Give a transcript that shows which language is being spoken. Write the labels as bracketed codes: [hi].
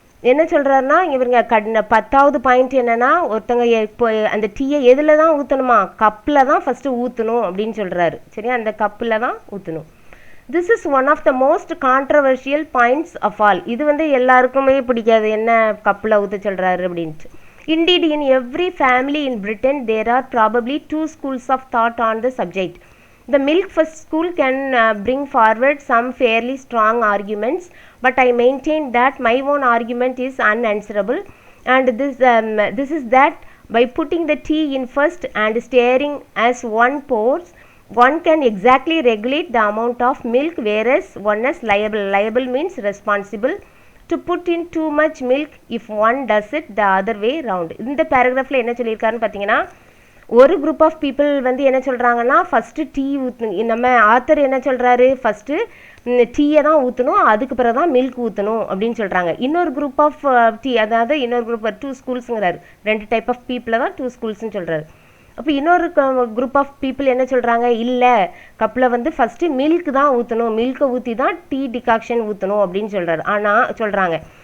[ta] என்ன சொல்கிறாருன்னா, இவங்க 10வது பாயிண்ட் என்னென்னா, ஒருத்தங்க இப்போ அந்த டீயை எதில் தான் ஊற்றணுமா? கப்பில் தான் ஃபஸ்ட்டு ஊற்றணும் அப்படின்னு சொல்கிறாரு. சரியா? அந்த கப்பில் தான் ஊற்றணும். [en] This is one of the most controversial points of all. [ta] இது வந்து எல்லாருக்குமே பிடிக்காது, என்ன கப்பில் ஊற்ற சொல்கிறாரு அப்படின்ட்டு. [en] Indeed, in every family in Britain, there are probably 2 schools of thought on the subject. The milk first school can bring forward some fairly strong arguments, but I maintain that my own argument is unanswerable, and this is that by putting the tea in first and stirring as one pours, one can exactly regulate the amount of milk, whereas one is liable. Liable means responsible to put in too much milk if one does it the other way round. [ta] இந்த பேராகிராஃபில் என்ன சொல்லியிருக்காருன்னு பார்த்தீங்கன்னா, ஒரு [en] group of people [ta] வந்து என்ன சொல்கிறாங்கன்னா, first tea நம்ம author என்ன சொல்கிறாரு, ஃபஸ்ட்டு டீயை தான் ஊற்றணும், அதுக்கு பிறகு தான் மில்க் ஊற்றணும் அப்படின்னு சொல்கிறாங்க. இன்னொரு குரூப் ஆஃப் அதாவது இன்னொரு குரூப் 2 ஸ்கூல்ஸுங்கிறாரு. 2 டைப் ஆஃப் பீப்புளை தான் 2 ஸ்கூல்ஸ்னு சொல்கிறாரு. அப்போ இன்னொரு குரூப் ஆஃப் பீப்புள் என்ன சொல்கிறாங்க, இல்லை கப்பில் வந்து ஃபஸ்ட்டு மில்க் தான் ஊற்றணும், மில்கை ஊற்றி தான் டீ டிகாக்ஷன் ஊற்றணும் அப்படின்னு சொல்கிறாங்க.